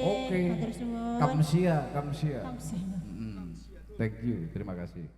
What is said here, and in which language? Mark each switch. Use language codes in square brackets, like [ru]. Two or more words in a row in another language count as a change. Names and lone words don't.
[id] Oke. [jv] Matur suwun. [nan] Kamsia. Kamsia. [en] Thank you. [id] Terima kasih.